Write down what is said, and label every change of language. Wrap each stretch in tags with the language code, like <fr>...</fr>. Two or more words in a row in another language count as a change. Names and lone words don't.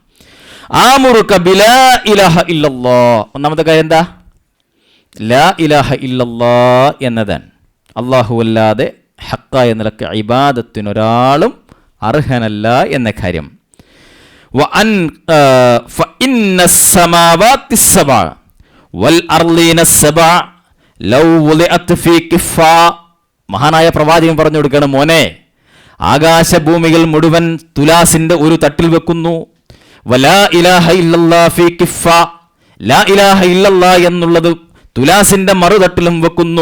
<ar>آمرك بلا إله إلا الله,</ar> <ml>ഒന്നാമത്തെ കാര്യം എന്താ?</ml> <ar>لا إله إلا الله എന്നതാണ്.</ar> <ml>അല്ലാഹു അല്ലാതെ ഹഖായ നിലക്ക് ഇബാദത്തിനൊരാളും അർഹനല്ല എന്ന കാര്യം.</ml> <ar>فإن السماوات السبع والأرضين السبع لو وضعت في كفة,</ar> <ml>മഹാനായ പ്രവാചകൻ പറഞ്ഞു കൊടുക്കണം, മോനെ ആകാശഭൂമികൾ മുഴുവൻ തുലാസിന്റെ ഒരു തട്ടിൽ വെക്കുന്നു.</ml> <ar>ولا إله إلا الله في كفة, لا إله إلا الله</ar> <ml>എന്നുള്ളത് തുലാസിന്റെ മറുതട്ടിലും വെക്കുന്നു.</ml>